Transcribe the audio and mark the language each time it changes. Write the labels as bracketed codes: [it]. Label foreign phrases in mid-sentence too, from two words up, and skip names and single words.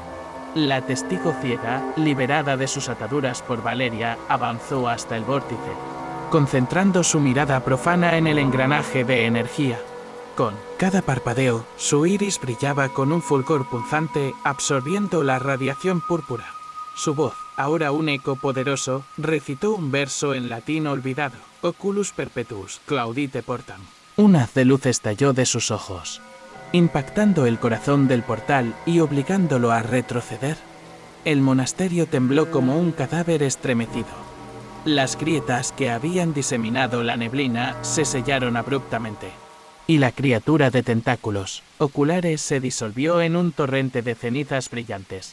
[es] La testigo ciega, liberada de sus ataduras por Valeria, avanzó hasta el vórtice, concentrando su mirada profana en el engranaje de energía. Con cada parpadeo, su iris brillaba con un fulgor punzante, absorbiendo la radiación púrpura. Su voz, ahora un eco poderoso, recitó un verso en latín olvidado: [la] «Oculus perpetuus, claudite portam». [es] Un haz de luz estalló de sus ojos, impactando el corazón del portal y obligándolo a retroceder. El monasterio tembló como un cadáver estremecido. Las grietas que habían diseminado la neblina se sellaron abruptamente, y la criatura de tentáculos oculares se disolvió en un torrente de cenizas brillantes.